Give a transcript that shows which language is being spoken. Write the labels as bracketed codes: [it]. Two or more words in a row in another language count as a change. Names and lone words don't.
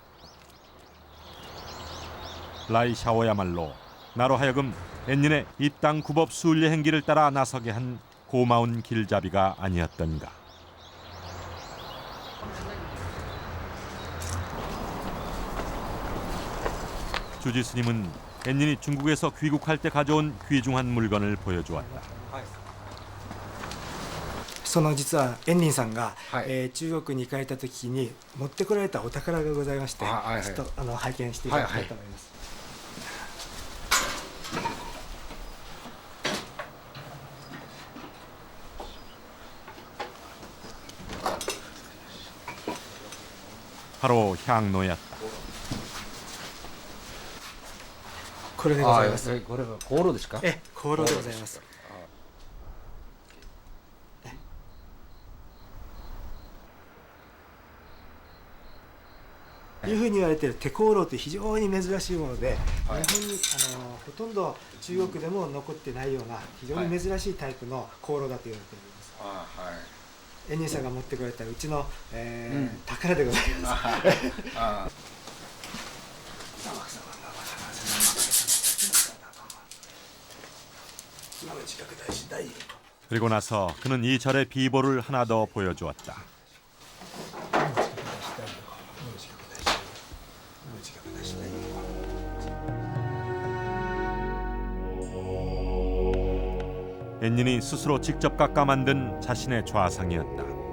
[ko] 라이샤워야말로 나로 하여금 앤닌의 입당 구법 순례 행기를 따라 나서게 한 고마운 길잡이가 아니었던가. 주지 스님은 앤닌이 중국에서 귀국할 때 가져온 귀중한 물건을 보여주었다. [ja] その実はエンニンさんが、中国に行かれた時に持ってこられたお宝がございまして、ちょっと拝見していただきたいと思います。 [ko] 바로 향로였다. [ja] これでございます。これが香炉ですか？香炉でございます。いうふうに言われている手香炉って非常に珍しいもので、日本にほとんど中国でも残ってないような非常に珍しいタイプの香炉だと言われております。エンニンさんが持ってこられたうちの、宝でございます。 [ko] 그리고 나서 그는 이 절의 비보를 하나 더 보여주었다. 앤닌이 스스로 직접 깎아 만든 자신의 좌상이었다.